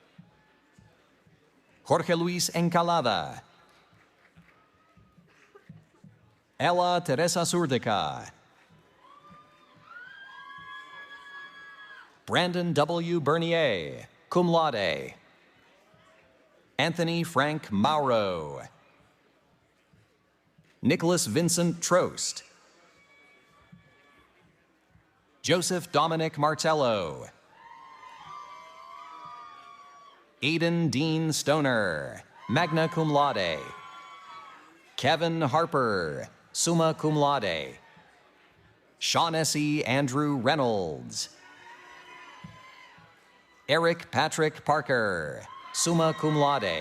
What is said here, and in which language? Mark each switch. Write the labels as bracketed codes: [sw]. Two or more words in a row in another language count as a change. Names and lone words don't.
[en] Jorge Luis Encalada. Ella Teresa Surdica. Brandon W. Bernier, [la] cum laude. [en] Anthony Frank Mauro. Nicholas Vincent Trost. Joseph Dominic Martello. Aidan Dean Stoner, [la] magna cum laude. [en] Kevin Harper, [la] summa cum laude. [en] Shaughnessy Andrew Reynolds. Eric Patrick Parker, [la] summa cum laude.